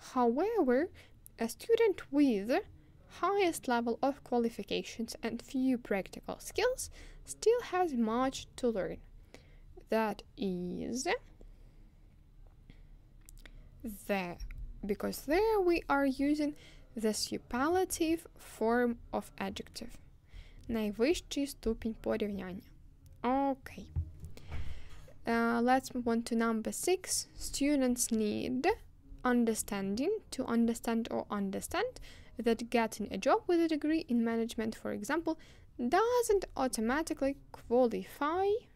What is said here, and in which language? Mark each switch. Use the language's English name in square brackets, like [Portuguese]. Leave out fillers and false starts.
[English] However, a student with highest level of qualifications and few practical skills still has much to learn. That is the, because there we are using the superlative form of adjective. [Ukrainian] Найвищий ступінь порівняння. [English] Okay. Let's move on to number 6. Students need understanding to understand or understand that getting a job with a degree in management, for example, doesn't automatically qualify.